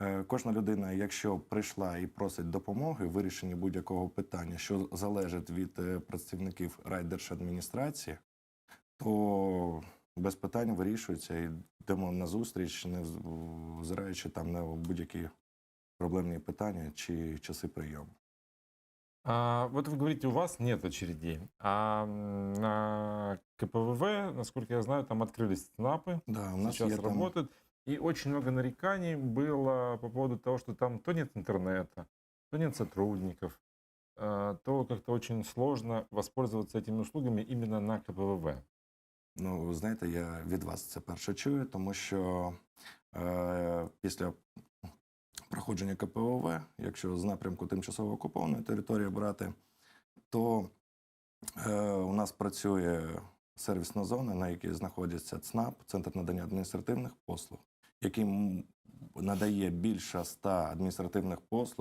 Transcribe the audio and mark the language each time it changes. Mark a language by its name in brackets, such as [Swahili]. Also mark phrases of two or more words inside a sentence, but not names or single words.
[Ukrainian] Кожна людина, якщо прийшла і просить допомоги в вирішенні будь-якого питання, що залежить від працівників райдержадміністрації, то без питань вирішується і йдемо на зустріч, не взираючи там на будь-які проблемні питання чи часи прийому. [Russian] Вот вы говорите, у вас нет очередей, на КПВВ, насколько я знаю, там открылись ЦНАПы, Да, у нас сейчас [Ukrainian] є там [Russian] работают. И очень много нареканий было по поводу того, что там то нет интернета, то нет сотрудников, то как-то очень сложно воспользоваться этими услугами именно на КПВВ. [Ukrainian] Ну, ви знаєте, я від вас це перше чую, тому що після проходження КПОВ, якщо з напрямку тимчасово окупованої території брати, то у нас працює сервісна зона, на якій знаходиться ЦНАП, Центр надання адміністративних послуг, який надає більше 100 адміністративних послуг.